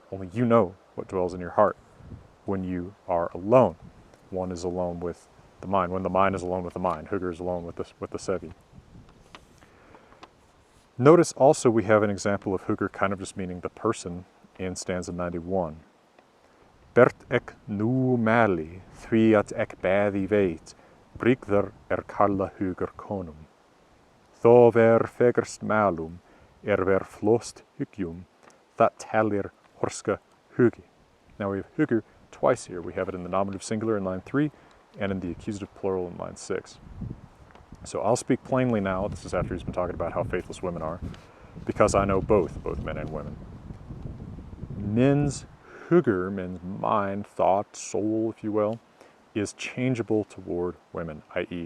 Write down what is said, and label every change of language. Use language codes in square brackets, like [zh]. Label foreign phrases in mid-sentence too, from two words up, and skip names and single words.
[en] Only you know what dwells in your heart when you are alone. One is alone with the mind. When the mind is alone with the mind, hugr is alone with the sevi. Notice also we have an example of hugr kind of just meaning the person in stanza 91. [non] Bert ek nu mali, því at ek bæði veit, brigðar kalla hugr konum. Þó ver fegurst malum, ver flost hygjum, that talir horska hugi. [en] Now we have hugr twice here. We have it in the nominative singular in line 3 and in the accusative plural in line 6. So I'll speak plainly now. This is after he's been talking about how faithless women are, because I know both men and women. Men's hugr, men's mind, thought, soul, if you will, is changeable toward women, i.e.